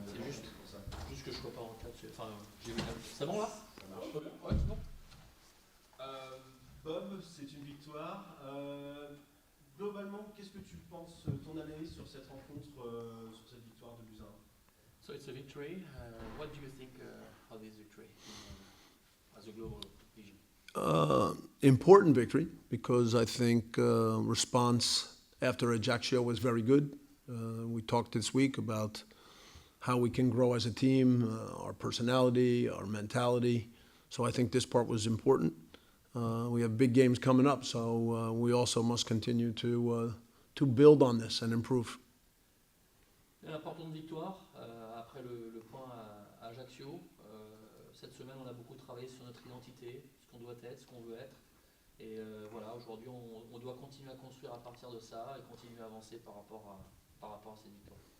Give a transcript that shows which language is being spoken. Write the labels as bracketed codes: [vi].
[fr] C'est juste. pour ça. Juste que je sois pas en retard. Enfin, j'ai vu la... C'est bon là? Ça marche. Ouais, c'est bon. Bob, c'est une victoire. Globalement, qu'est-ce que tu penses, ton analyse sur cette rencontre, sur cette victoire de Buzyn? [en] So it's a victory. What do you think of this victory as a global vision? Important victory because I think response after Ajaccio was very good. We talked this week about how we can grow as a team, our personality, our mentality. So I think this part was important. We have big games coming up, so we also must continue to build on this and improve. [fr] Une importante victoire après le point à Ajaccio. Cette semaine, on a beaucoup travaillé sur notre identité, ce qu'on doit être, ce qu'on veut être. Et voilà, aujourd'hui, on doit continuer à construire à partir de ça et continuer à avancer par rapport à cette victoire.